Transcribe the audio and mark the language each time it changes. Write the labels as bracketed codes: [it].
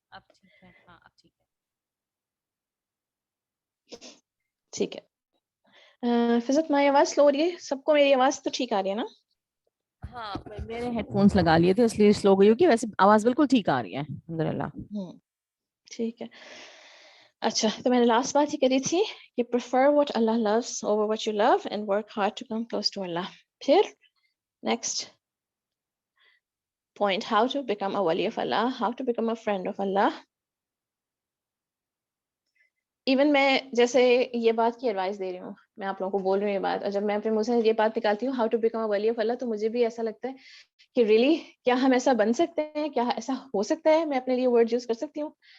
[ur] اب ٹھیک ہے. ہاں اب ٹھیک ہے. ٹھیک ہے. فضت میری آواز سلو ہو رہی ہے؟ سب کو میری آواز تو ٹھیک آ رہی ہے نا؟ ہاں میں نے ہیڈ فونس لگا لیے تھے اس لیے سلو گئی ہوگی, ویسے آواز بالکل ٹھیک آ رہی ہے الحمدللہ. ٹھیک ہے. اچھا تو میں نے لاسٹ بات ہی کری تھی کہ [en] prefer what Allah loves over what you love and work hard to come close to Allah. پھر next point, how to become a wali of Allah, how to become a friend of Allah. [ur] Even میں جیسے یہ بات کی advice دے رہی ہوں, میں آپ لوگوں کو بول رہی ہوں یہ بات, اور جب میں اپنے منہ سے یہ بات نکالتی ہوں [en] how to become a wali of Allah, [ur] تو مجھے بھی ایسا لگتا ہے کہ ریئلی کیا ہم ایسا بن سکتے ہیں, کیا ایسا ہو سکتا ہے, میں اپنے لیے ورڈ یوز کر سکتی ہوں.